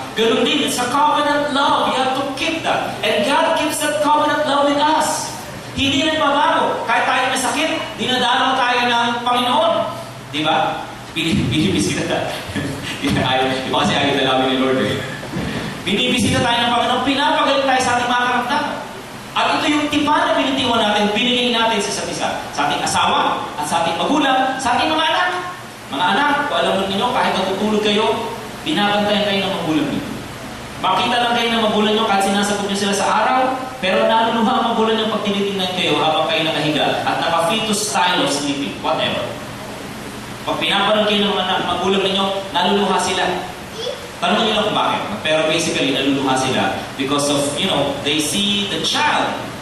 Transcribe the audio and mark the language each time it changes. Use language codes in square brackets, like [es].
[en] Ganun din, it's a covenant love. You have to keep that. And God gives that covenant love with us. [tl] Hindi na babago. Kahit tayo may sakit, dinadalaw tayo ng Panginoon. Di ba? Binibisita tayo. Iba kasi ayaw dalawin ni Lord eh. Binibisita tayo ng Panginoon, pinapagaling tayo sa ating mga karamdaman. At ito yung tipan na binitiwan natin, binigay natin sa isa't isa. Sa ating asawa, at sa ating magulang, sa ating mga anak. Mga anak, kung alam ninyo, kahit natutulog kayo, binabantayan kayo ng magulang niyo. Makita lang kayo ng magulang niyo kahit sinasagot niyo sila sa araw, pero naluluha ang magulang niyo pag tinitingnan kayo habang kayo nakahiga at naka- [en] fetus style of sleeping, whatever. [tl] Pag pinapanood kayo ng mga magulang ninyo, naluluha sila. Tanong niyo lang kung bakit. [en] Pero basically, [tl] naluluha sila [en] because of, they see the child.